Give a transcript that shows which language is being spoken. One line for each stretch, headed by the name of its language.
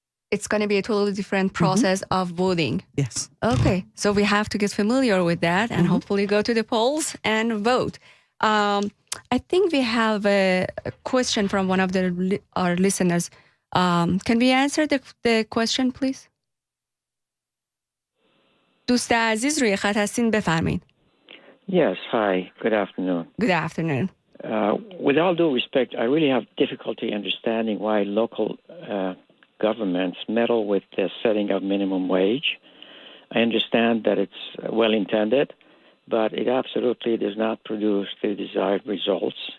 English: It's going to be a totally different process of voting. Yes. Okay, so we have to get familiar with that and hopefully go to the polls and vote. I think we have a question from one of our listeners. Can we answer the question, please?
Persian: دوست عزیز روی خط هستین، بفرمایید.
English: Yes, hi. Good afternoon. Good afternoon. With all due respect, I really have difficulty understanding why local governments meddle with the setting of minimum wage. I understand that it's well-intended, but it absolutely does not produce the desired results.